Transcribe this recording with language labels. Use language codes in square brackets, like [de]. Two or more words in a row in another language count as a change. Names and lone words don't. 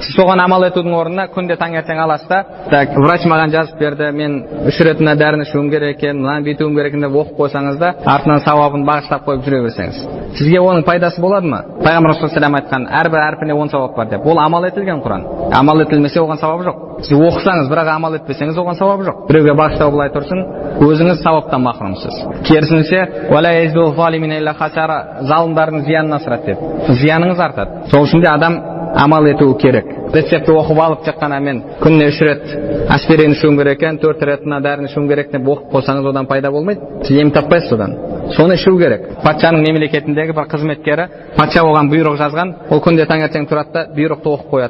[kk] Сіз соған амал етудің орнына күнде таңертең аласыз да, так, врач маған жазып берді, мен 3 рет мына дәріні ішуім керек екен, мынаны бүйтуім керек екен деп оқып қойсаңыз да, артынан сауабын бағыштап қойып жүре берсеңіз, сізге оның пайдасы болады ма? Пайғамбар саллаллаху айтқан, әрбір әрпіне 10 сауап бар деп. Ол амал етілген Құран. Амал етілмесе оған сауап жоқ. Сіз оқысаңыз, бірақ амал етпесеңіз, оған сауап жоқ. Біреуге бағыштау былай тұрсын, өзіңіз сауаптан махрумсыз. Керісінше, [ar] ولا يزيد الظالمين إلا خسارا, [kk] залымдардың зиянын асырады деп. Зияныңыз артады. Сол үшін де адам амал етуі керек. Рецепті оқып алып жатқана мен күніне 3 рет аспирин ішуім керек екен, 4 рет мына дәріні ішуім керек деп оқып қойсаңыз, одан пайда болмайды. Сіз ем таппайсыз одан. Соны ішу керек. Патшаның мемлекетіндегі бір қызметкері, патша оған бұйрық жазған, ол күнде таңертең тұрады да бұйрықты оқып қояды.